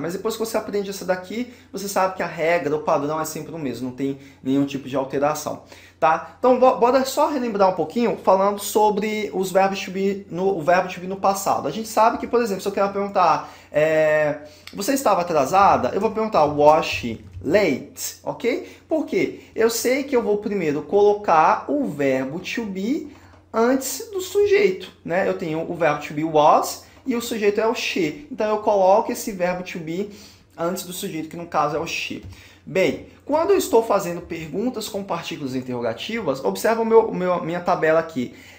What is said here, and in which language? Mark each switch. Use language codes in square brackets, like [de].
[pt] Mas depois que você aprende essa daqui, você sabe que a regra, o padrão é sempre o mesmo, não tem nenhum tipo de alteração. Tá? Então, bora só relembrar um pouquinho falando sobre os verbos to be o verbo to be no passado. A gente sabe que, por exemplo, se eu quero perguntar você estava atrasada? Eu vou perguntar [en] was she late, [pt] ok? Por quê? Eu sei que eu vou primeiro colocar o verbo to be antes do sujeito, né? Eu tenho o verbo to be was e o sujeito é o she. Então, eu coloco esse verbo to be antes do sujeito, que no caso é o she. Bem, quando eu estou fazendo perguntas com partículas interrogativas, observa minha tabela aqui.